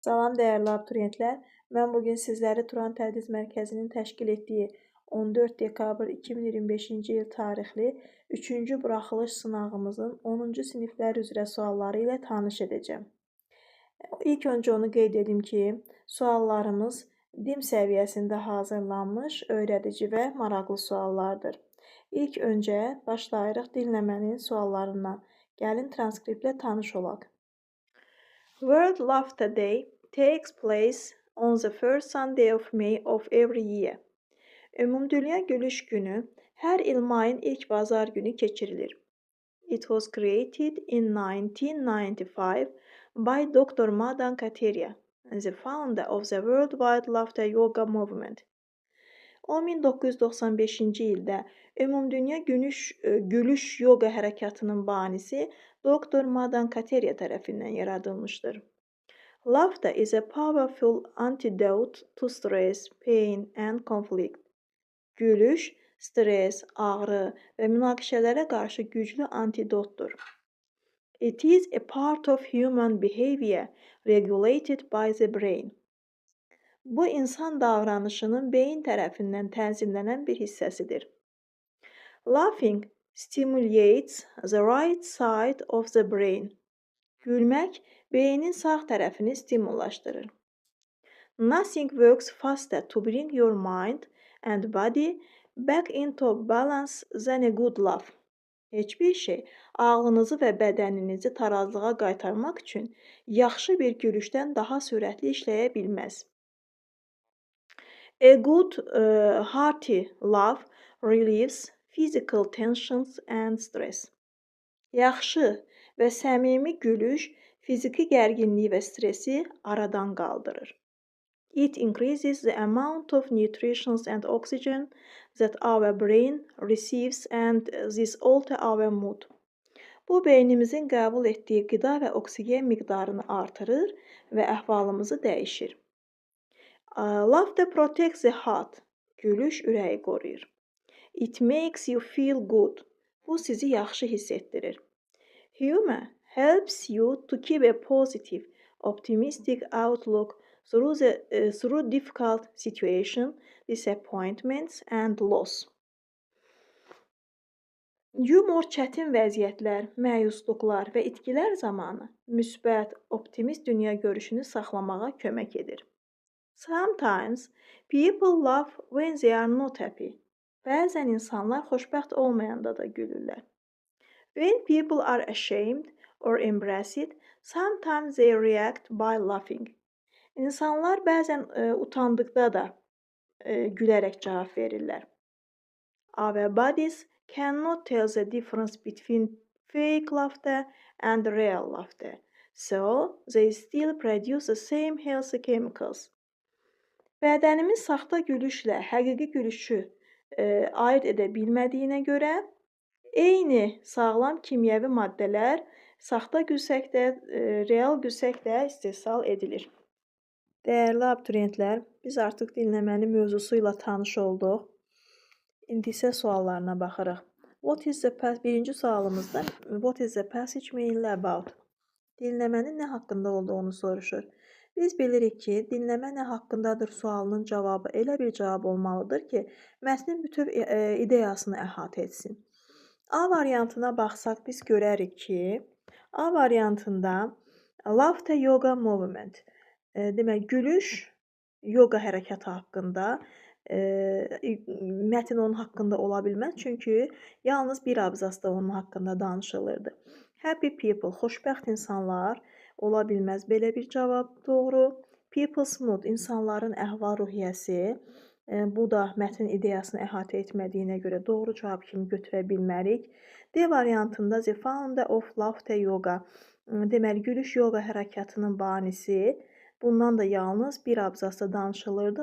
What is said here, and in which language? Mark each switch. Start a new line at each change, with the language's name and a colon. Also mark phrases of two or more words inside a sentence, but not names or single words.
Azerbaijani: Salam dəyərli abituriyentlər. Mən bugün sizləri Turan Tədris Mərkəzinin təşkil etdiyi 14 dekabr 2025-ci il tarixli 3-cü buraxılış sınağımızın 10-cu siniflər üzrə sualları ilə tanış edəcəm. İlk öncə onu qeyd edim ki, suallarımız DİM səviyyəsində hazırlanmış, öyrədici və maraqlı suallardır. İlk öncə başlayırıq dinləmənin suallarından. Gəlin transkriptlə tanış olaq.
English: World Laughter Day takes place on the first Sunday of May of every year.
Azerbaijani: Ümumdünya Gülüş Günü hər il mayın ilk bazar günü keçirilir.
English: It was created in 1995 by Dr. Madan Kateria, the founder of the Worldwide Laughter Yoga Movement.
Azerbaijani: O 1995-ci ildə Ümumdünya Gülüş Yoga hərəkatının banisi Dr. Madan Kateria tərəfindən yaradılmışdır.
English: Laughter is a powerful antidote to stress, pain and conflict.
Azerbaijani: Gülüş, stres, ağrı və münaqişələrə qarşı güclü antidotdur.
English: It is a part of human behavior regulated by the brain.
Azerbaijani: Bu, insan davranışının beyin tərəfindən tənzimlənən bir hissəsidir.
English: Laughing stimulates the right side of the brain.
Azerbaijani: Gülmək, beynin sağ tərəfini stimullaşdırır.
English: Nothing works faster to bring your mind and body back into balance than a good laugh.
Azerbaijani: Heç bir şey ağlınızı və bədəninizi tarazlığa qaytarmaq üçün yaxşı bir gülüşdən daha sürətli işləyə bilməz.
English: A good hearty laugh relieves physical tensions and stress.
Azerbaijani: Yaxşı və səmimi gülüş fiziki gərginliyi və stresi aradan qaldırır.
English: It increases the amount of nutrition and oxygen that our brain receives and this alters our mood.
Azerbaijani: Bu, beynimizin qəbul etdiyi qida və oksigen miqdarını artırır və əhvalımızı dəyişir.
English: Laughter protects the heart.
Azerbaijani: Gülüş ürəyi qoruyur.
English: It makes you feel good.
Azerbaijani: Bu, sizi yaxşı hiss etdirir.
English: Humor helps you to keep a positive, optimistic outlook through difficult situations, disappointments and loss.
Azerbaijani: Yumor çətin vəziyyətlər, məyusluqlar və itkilər zamanı müsbət, optimist dünya görüşünü saxlamağa kömək edir.
English: Sometimes people laugh when they are not happy.
Azerbaijani: Bəzən insanlar xoşbəxt olmayanda da gülürlər.
English: When people are ashamed or embarrassed, sometimes they react by laughing.
Azerbaijani: İnsanlar bəzən utandıqda da gülərək cavab verirlər.
English: Our bodies cannot tell the difference between fake laughter and real laughter, so they still produce the same healthy chemicals.
Azerbaijani: Bədənimiz saxta gülüşlə həqiqi gülüşü ayırt edə bilmədiyinə görə, eyni sağlam kimyəvi maddələr saxta gülsəkdə, real gülsəkdə istehsal edilir. Dəyərli abituriyentlər, biz artıq dinləmənin mövzusu ilə tanış olduq. İndi isə suallarına baxırıq. Birinci sualımızda
English: What is the passage mainly about?
Azerbaijani: Dinləmənin nə haqqında olduğunu soruşur. Biz bilirik ki, dinləmə nə haqqındadır sualının cavabı elə bir cavab olmalıdır ki, mətnin bütöv ideyasını əhatə etsin. A variantına baxsaq biz görərik ki, A variantında
English: Laughter Yoga Movement,
Azerbaijani: demək gülüş yoga hərəkatı haqqında, mətn onun haqqında ola bilməz, çünki yalnız bir abzasda onun haqqında danışılırdı.
English: Happy people,
Azerbaijani: xoşbəxt insanlar ola bilməz, belə bir cavab doğru.
English: People's mood,
Azerbaijani: insanların əhval-ruhiyyəsi, bu da mətnin ideyasını əhatə etmədiyinə görə doğru cavab kimi götürə bilmərik. D variantında
English: The founder of Laughter Yoga,
Azerbaijani: deməli gülüş yoga hərəkatının banisi, bundan da yalnız bir abzasda danışılırdı.